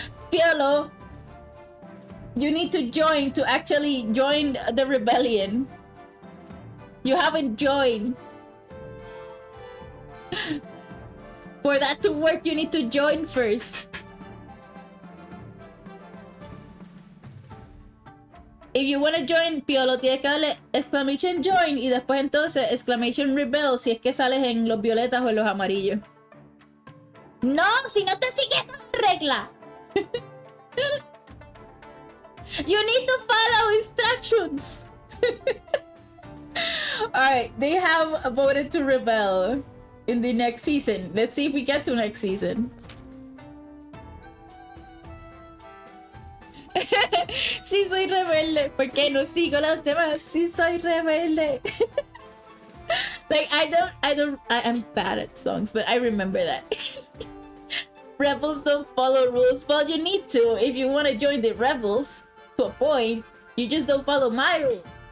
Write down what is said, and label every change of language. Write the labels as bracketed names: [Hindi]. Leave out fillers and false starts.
[English] Piolo, you need to join to actually join the rebellion. You haven't joined. For that to work, you need to join first. If you want to join, [Spanish] Piolo, tienes que darle exclamation join y después entonces exclamation rebel si es que sales en los violetas o en los amarillos. No, si no te sigues la regla. [English] You need to follow instructions. Alright, they have voted to rebel in the next season. Let's see if we get to next season. [Spanish] Sí soy rebelde, porque no sigo los demás. Sí soy rebelde. [English] Like I'm bad at songs, but I remember that. Rebels don't follow rules. Well, you need to if you want to join the rebels to a point. You just don't follow my rules.